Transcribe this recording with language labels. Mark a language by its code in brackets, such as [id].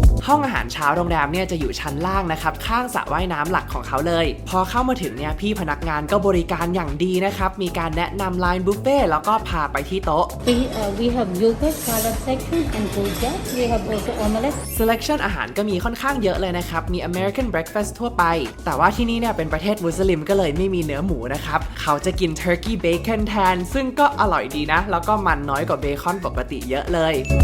[th] ห้องอาหารเช้าโรงแรมเนี่ยจะอยู่ชั้นล่างนะครับข้างสระว่ายน้ำหลักของเขาเลยพอเข้ามาถึงเนี่ยพี่พนักงานก็บริการอย่างดีนะครับมีการแนะนำไลน์บุฟเฟ่แล้วก็พาไปที่โต๊ะ [en] We have yogurt salad section and gojak. We have also omelette. [th] selection อาหารก็มีค่อนข้างเยอะเลยนะครับมี American breakfast ทั่วไปแต่ว่าที่นี่เนี่ยเป็นประเทศมุสลิมก็เลยไม่มีเนื้อหมูนะครับเขาจะกิน turkey bacon แทนซึ่งก็อร่อยดีนะแล้วก็มันน้อยกว่าเบคอนปกติเยอะเลย